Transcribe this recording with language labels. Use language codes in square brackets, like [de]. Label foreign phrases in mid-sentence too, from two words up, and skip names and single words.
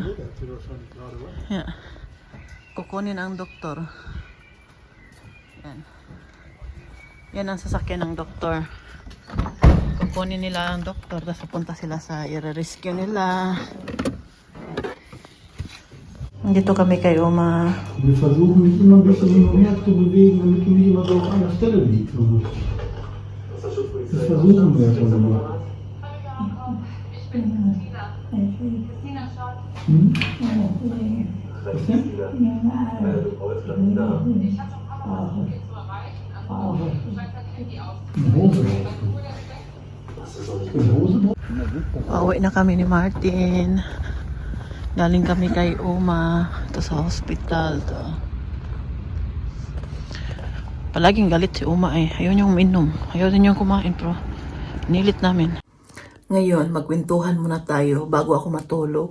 [tl] Yeah. Kukunin ang doktor. Yan. Yan ang sasakyan ng doktor. Kukunin nila ang doktor. Tapos pupunta sila sa i-rescue nila. Dito kami kay Oma. [de] Wir versuchen mich immer ein bisschen hin und her zu bewegen, damit du nicht immer so auf einer Stelle liegst. Das versuchen wir schon immer. Hm? Was denn? Eine Hose brauchst du. Eine Hose brauchst du? [tl] Pauwi na kami ni Martin. Galing kami kay Oma. Ito sa hospital. To. Palaging galit si Oma eh. Ayaw niyong uminom. Ayaw din niyong kumain pero nilit namin. Ngayon, magkwentuhan muna tayo bago ako matulog.